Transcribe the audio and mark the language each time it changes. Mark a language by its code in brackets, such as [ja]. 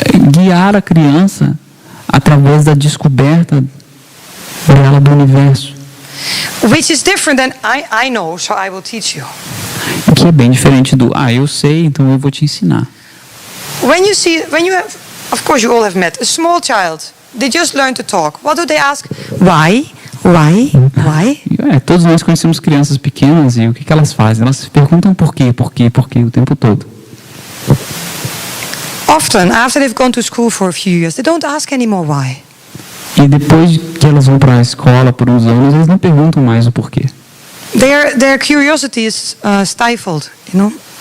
[pt] Guiar a criança através da descoberta dela do universo. [en] Which is different than I know, so I will teach you. [pt] Que é bem diferente do eu sei, então eu vou te ensinar. [en] When you have, of course you all have met a small child. They just learn to talk. What do they ask? Why? Why? [pt] Todos nós conhecemos crianças pequenas e o que elas fazem? Elas perguntam por quê o tempo todo. [en] Often, after they've gone to school for a few years, they don't ask anymore why. [pt] E depois que elas vão para a escola por uns anos, eles não perguntam mais o porquê. [en] Their curiosity is stifled, you know.